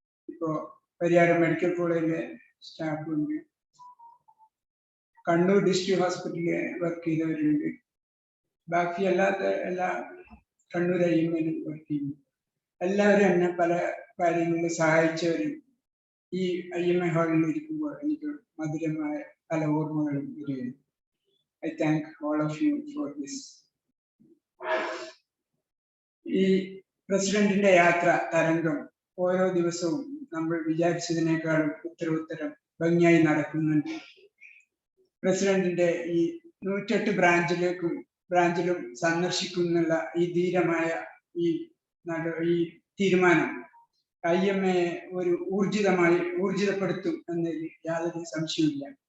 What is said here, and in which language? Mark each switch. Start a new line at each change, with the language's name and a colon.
Malayalam: ഇപ്പോ പരിയാരം മെഡിക്കൽ കോളേജിലെ സ്റ്റാഫുണ്ട്, കണ്ണൂർ ഡിസ്ട്രിക്ട് ഹോസ്പിറ്റലിൽ വർക്ക് ചെയ്തവരുണ്ട്, ബാക്കി അല്ലാത്ത എല്ലാ കണ്ണൂർ IMA വർക്ക് ചെയ്യുന്നു. എല്ലാവരും എന്നെ പല കാര്യങ്ങളിൽ സഹായിച്ചവരും ഈ IMA ഹാളിൽ ഇരിക്കുമ്പോൾ എനിക്ക് മധുരമായ പല ഓർമ്മകളും വരികയാണ്.
English: I thank all of you for this.
Malayalam: ഈ പ്രസിഡന്റിന്റെ യാത്ര തരംഗം ഓരോ ദിവസവും നമ്മൾ വിചാരിച്ചതിനേക്കാളും ഉത്തരോത്തരം ഭംഗിയായി നടക്കുന്നുണ്ട്. പ്രസിഡന്റിന്റെ ഈ 108 ബ്രാഞ്ചിലും സന്ദർശിക്കുന്നുള്ള ഈ ധീരമായ ഈ തീരുമാനം IMA ഒരു ഊർജിതപ്പെടുത്തും എന്നതിൽ യാതൊരു സംശയമില്ല.